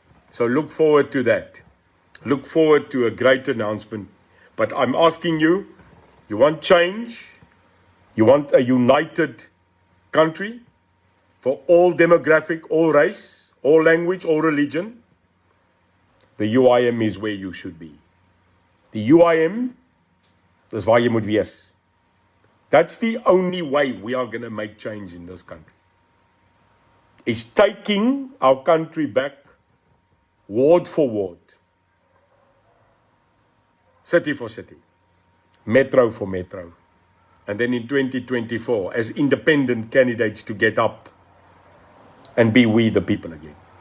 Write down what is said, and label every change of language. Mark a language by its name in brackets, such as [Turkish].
[English] So look forward to that. Look forward to a great announcement. But I'm asking you, you want change? You want a united country for all demographic, all race, all language, all religion? The UIM is where you should be. [Afrikaans] The UIM is waar jy moet wees. [English] That's the only way we are going to make change in this country. Is taking our country back ward for ward. City for city. Metro for metro. And then in 2024, as independent candidates to get up and be we the people again.